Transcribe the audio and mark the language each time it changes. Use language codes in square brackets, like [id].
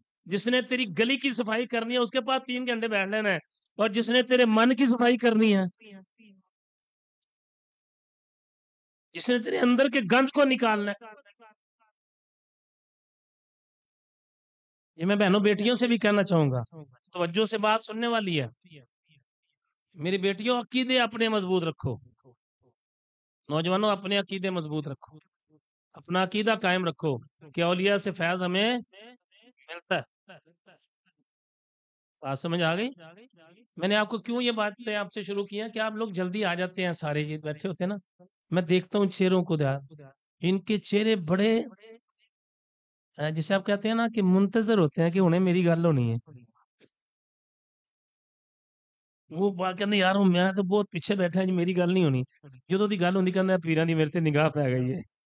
[ur] جس نے تیری گلی کی صفائی کرنی ہے اس کے پاس 3 گھنٹے بیٹھ لینا ہے, اور جس نے تیرے من کی صفائی کرنی ہے, جس نے تیرے اندر کے گند کو نکالنا ہے. یہ میں بہنوں بیٹیوں سے بھی کہنا چاہوں گا, توجہ سے بات سننے والی ہے. میری بیٹیوں, عقیدے اپنے مضبوط رکھو. نوجوانوں, اپنے عقیدے مضبوط رکھو, اپنا عقیدہ قائم رکھو کہ اولیاء سے فیض ہمیں ملتا ہے. بات سمجھ آ گئی؟ میں نے آپ کو کیوں یہ باتیں آپ سے شروع کی ہیں کہ آپ لوگ جلدی آ جاتے ہیں, سارے یہ بیٹھے ہوتے ہیں نا, میں دیکھتا ہوں چہروں کو, ان کے چہرے بڑے جسے آپ کہتے ہیں نا کہ منتظر ہوتے ہیں کہ انہیں میری گل ہونی ہے. وہ کہتے یار میں تو بہت پیچھے بیٹھا جی, [pa] میری گل نہیں ہونی. جدو دی گل ہوندی کہنا پیراں دی میرے تے نگاہ پہ گئی ہے.